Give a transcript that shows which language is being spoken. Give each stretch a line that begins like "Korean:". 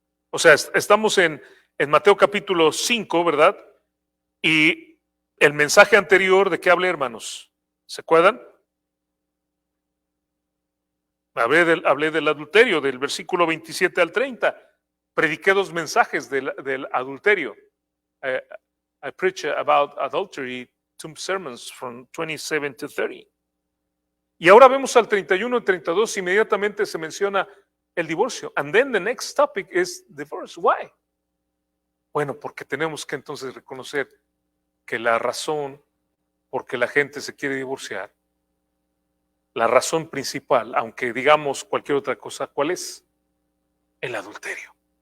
Spanish: O sea, estamos en Mateo capítulo 5, ¿verdad? Y el mensaje anterior, ¿de qué hablé, hermanos? ¿Se acuerdan? Hablé del adulterio, del versículo 27 al 30. Prediqué 2 mensajes del adulterio.
English: I preach about adultery, 2 sermons from 27 to 30.
Spanish: Y ahora vemos al 31 y 32, inmediatamente se menciona el divorcio.
English: And then the next topic is divorce. Why?
Spanish: Bueno, porque tenemos que entonces reconocer que la razón por que la gente se quiere divorciar, la razón principal, aunque digamos cualquier otra cosa, ¿cuál es? El adulterio.